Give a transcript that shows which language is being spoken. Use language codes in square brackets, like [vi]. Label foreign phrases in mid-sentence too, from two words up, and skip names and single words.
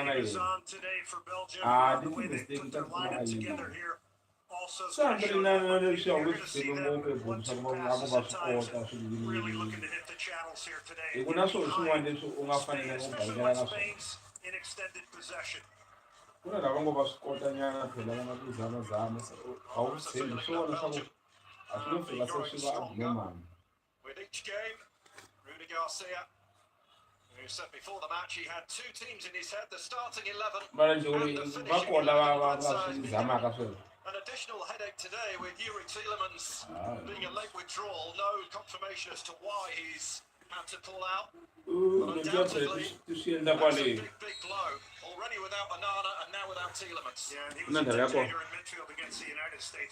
[en] on today for Belgium. The way they put their lineup together here also is going to show them. I think you're going to see them 1-2 passes at times and really looking to hit the channels here today. Especially when Spain's in extended possession. [ts] kuna lava ngo va swi kota nyana phela va nga ku zamazama a wu tshembi swi vona swa ku a swi nge fika se swi va abnormal. [en] With each game, Rudy Garcia, who said before the match he had two teams in his head, the starting 11 [ts] mara nje [en] and the [ts] va [en] finishing [ts] kona [en] 11. [ts] va [en] But [ts] swi zamaka sweswo. [en] an additional headache today with Yuri Tielemans being a late withdrawal. No confirmation as to why he's had to pull out. But undoubtedly, that's a big blow. Already without Onana and now without Tielemans. Yeah, and he was a dictator in midfield against the United States.